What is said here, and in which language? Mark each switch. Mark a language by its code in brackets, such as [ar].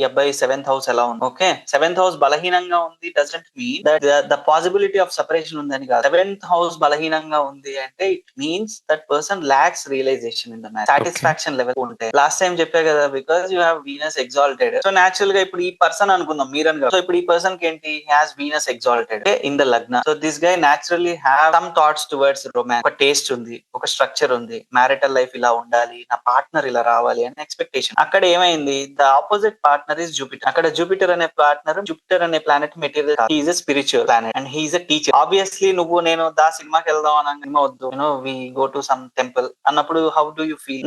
[te] ఈ అబ్బాయి 7th house ఎలా ఉంది? ఓకే, 7th హౌస్ బలహీనంగా ఉంది [en] doesn't mean that the possibility of separation [te] ఉందని కాదు. [en] 7th house [te] బలహీనంగా ఉంది అంటే [en] It means that person lacks realization in the marriage. [te] Satisfaction level ఉంటే లాస్ట్ టైం చెప్పా కదా, [en] Because you have Venus exalted. [te] So natural గా ఇప్పుడు ఈ పర్సన్ అనుకుందాం మీరన్ గా. సో ఇప్పుడు ఈ పర్సన్ కి ఏంటి? [en] Has Venus exalted in the lagna. So this guy naturally have some thoughts towards romance. [te] ఒక టేస్ట్ ఉంది, ఒక స్ట్రక్చర్ ఉంది, మ్యారిటల్ లైఫ్ ఇలా ఉండాలి, నా పార్ట్నర్ ఇలా రావాలి అనే ఎక్స్పెక్టేషన్. అక్కడ ఏమైంది? [en] The opposite partner is Jupiter. [te] అక్కడ జూపిటర్ అనే పార్ట్నర్, జూపిటర్ అనే planet material, [en] He is a spiritual planet and he is a teacher. Obviously [te] నువ్వు నేను దా సినిమాకి వెళ్దాం అని సినిమా వద్దు, [en] we go to some temple [te] అన్నప్పుడు [en] How do you feel?